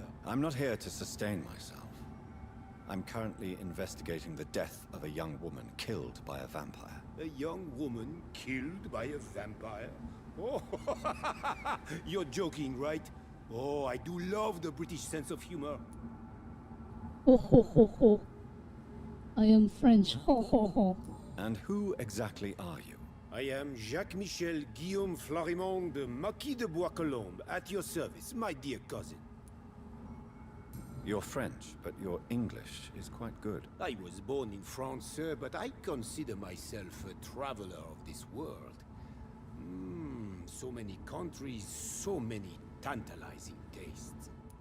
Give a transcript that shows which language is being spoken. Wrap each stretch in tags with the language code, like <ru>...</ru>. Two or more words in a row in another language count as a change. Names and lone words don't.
<en>I'm not here to sustain myself. I'm currently investigating the death of a young woman killed by a vampire. A young woman killed by a vampire? Oh, you're joking, right? Oh, I do love the British sense of humor. Ho ho ho ho. I am French. Ho ho ho. And who exactly are you? I am Jacques-Michel Guillaume Florimond de Marquis de Bois-Colombes, at your service, my dear cousin. You're French, but your English is quite good. I was born in France, sir, but I consider myself a traveler of this world. So many countries, so many tantalizing tastes.</en>